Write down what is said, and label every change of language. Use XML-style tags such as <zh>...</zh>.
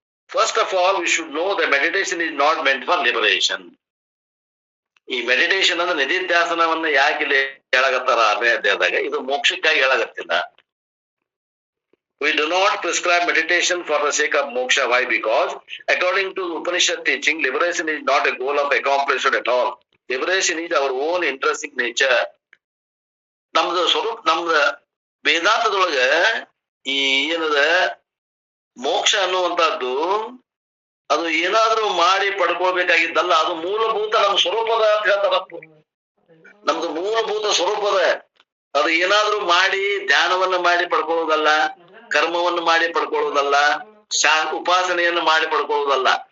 <en>First of all, we should know that meditation is not meant for liberation.</en> <kn>ಈ meditation ಅಂದ್ರೆ ನಿಧಿಧ್ಯಾಸನವನ್ನ ಯಾಕೆ ಇಲ್ಲಿ ಹೇಳಾಕತ್ತಾರ 6ನೇ ಅಧ್ಯಾಯದಾಗ? ಇದು ಮೋಕ್ಷಕ್ಕಾಗಿ ಹೇಳಾಕತ್ತಿಲ್ಲ.</kn> <en>We do not prescribe meditation for the sake of moksha. Why? Because according to Upanishad teaching, liberation is not a goal of accomplishment at all. Liberation is our own intrinsic nature.</en> <kn>ನಮ್ದು ಸ್ವರೂಪ, ನಮ್ದ ವೇದಾಂತದೊಳಗ ಈ ಏನದ ಮೋಕ್ಷ ಅನ್ನುವಂತಹದ್ದು ಅದು ಏನಾದ್ರೂ ಮಾಡಿ ಪಡ್ಕೊಳ್ಬೇಕಾಗಿದ್ದಲ್ಲ, ಅದು ಮೂಲಭೂತ ನಮ್ಮ ಸ್ವರೂಪದ ಅಂತ ಹೇಳ್ತಾರ. ನಮ್ದು ಮೂಲಭೂತ ಸ್ವರೂಪದ. ಅದು ಏನಾದ್ರೂ ಮಾಡಿ ಧ್ಯಾನವನ್ನ ಮಾಡಿ ಪಡ್ಕೊಳ್ಳೋದಲ್ಲ, ಕರ್ಮವನ್ನು ಮಾಡಿ ಪಡ್ಕೊಳ್ಳೋದಲ್ಲ, ಉಪಾಸನೆಯನ್ನು ಮಾಡಿ ಪಡ್ಕೊಳ್ಳೋದಲ್ಲ.</kn>